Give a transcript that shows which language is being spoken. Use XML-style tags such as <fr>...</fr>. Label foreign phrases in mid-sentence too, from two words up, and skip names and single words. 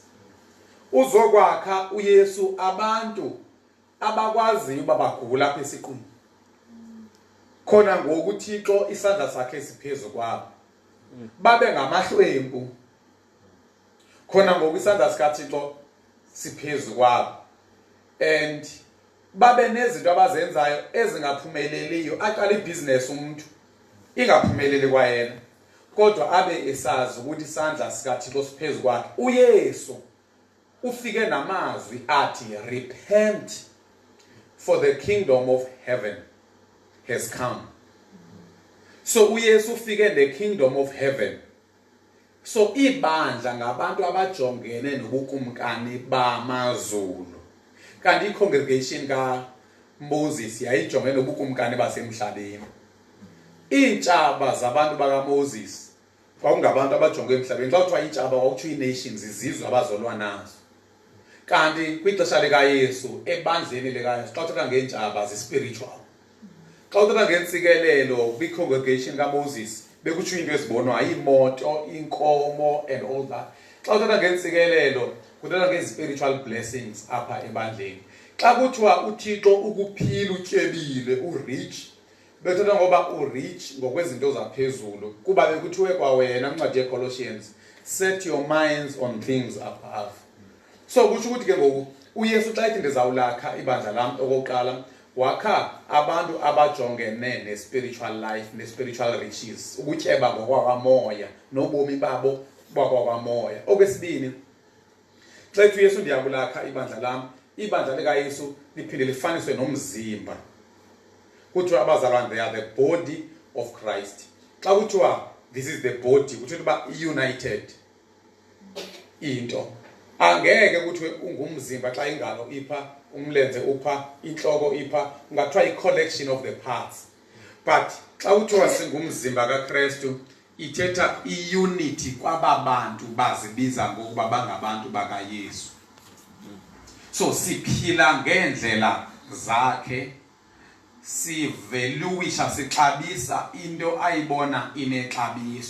<xh>Uzokwakha uYesu abantu abakwaziyo uba bagula apha esiqini, khona ngoku uThixo isandla sakhe siphezulu kwabo, babe ngamahlwempu, khona ngoku isandla sikaThixo siphezulu kwabo, and babe nezinto abazenzayo ezingaphumeleliyo. Aqala ibhizinesi umuntu ingaphumeleli kwayena, kodwa abe esazi ukuthi isandla sikaThixo siphezulu kwakhe. uYesu ufike namazwi athi</xh> <en>repent, for the kingdom of heaven has come.</en> <xh>So uYesu ufike</xh> <en>the kingdom of heaven.</en> <xh>So ibandla ngabantu abajongene nobukumkani bamazulu. Kanti i-congregation kaMoses yayijongene nobukumkani basemhlabeni. Iintshaba zabantu bakaMoses kwakungabantu abajonge emhlabeni. Xa kuthiwa iintshaba kwakutsho ii-nations, izizwe abazolwa nazo. Kanti kwixesha likaYesu ebandleni likaYesu xa uthetha ngeentshaba zi-spiritual. Xa uthetha ngeentsikelelo kwi-congregation kaMoses bekutsho into ezibonwayo, iimoto, inkomo</xh> <en>and all that.</en> <xh>Xa uthetha ngeentsikelelo kuthethwa ngezi-</xh> <en>spiritual blessings</en> <xh>apha ebandleni. Xa kuthiwa uThixo ukuphila utyebile, urich, bethetha ngoba urich ngokwezinto zaphezulu, kuba bekuthiwe kwawena kwincwadi yeColossians,</xh> <en>set your minds on things above.</en> <xh>So kutsho ukuthi ke ngoku uYesu xa ethi ndizawulakha ibandla lam okokuqala, wakha abantu abajongene ne-</xh> <en>spiritual life,</en> <xh>ne-</xh> <en>spiritual riches,</en> <xh>ukutyeba ngokwakwamoya nobomi babo bakwamoya. Okwesibini, xa ethi uYesu ndiyakulakha ibandla lam, ibandla likaYesu liphinde lifaniswe nomzimba. Kuthiwa abazalwane,</xh> <en>they are the body of Christ.</en> <xh>Xa kuthiwa</xh> <en>this is the body,</en> <xh>kuthiwa uba</xh> <en>united into.</en> <xh>Angeke kuthiwe ungumzimba xa ingalo ipha, umlenze upha, inhloko ipha, ungathiwa i-</xh> <en>collection of the parts.</en> <xh>But xa kuthiwa singumzimba kaKristu, ithetha i-unity kwaba bantu bazibiza ngokuba bangabantu bakaYesu. So siphila ngeendlela zakhe, siveluisha, sixabisa into ayibona inexabiso.</xh>